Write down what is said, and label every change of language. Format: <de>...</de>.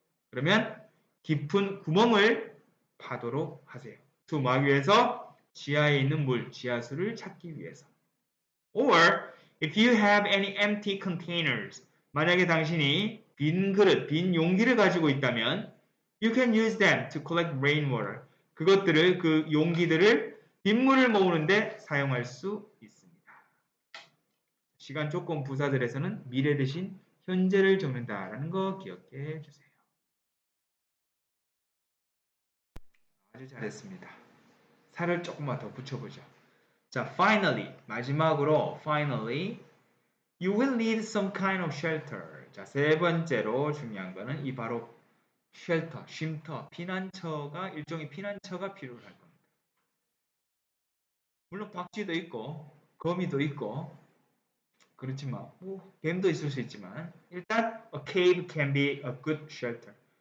<ko>그러면 깊은 구멍을 파도록 하세요. 투막 위에서 지하에 있는 물, 지하수를 찾기 위해서.</ko> <en>Or if you have any empty containers,</en> <ko>만약에 당신이 빈 그릇, 빈 용기를 가지고 있다면</ko> <en>you can use them to collect rainwater.</en> <ko>그것들을, 그 용기들을 빗물을 모으는데 사용할 수 있습니다. 시간 조건 부사들에서는 미래 대신 현재를 적는다라는 거 기억해 주세요. 아주 잘했습니다. 살을 조금만 더 붙여보죠.</ko> <en>자, finally,</en> <ko>마지막으로</ko> <en>finally, you will need some kind of shelter.</en> <ko>자, 세 번째로 중요한 거는 이 바로 shelter, 쉼터, 피난처가, 일종의 피난처가 필요할 겁니다. 물론 박쥐도 있고 거미도 있고 그렇지만 뱀도 있을 수 있지만 일단</ko> <en>a cave can be a good shelter.</en>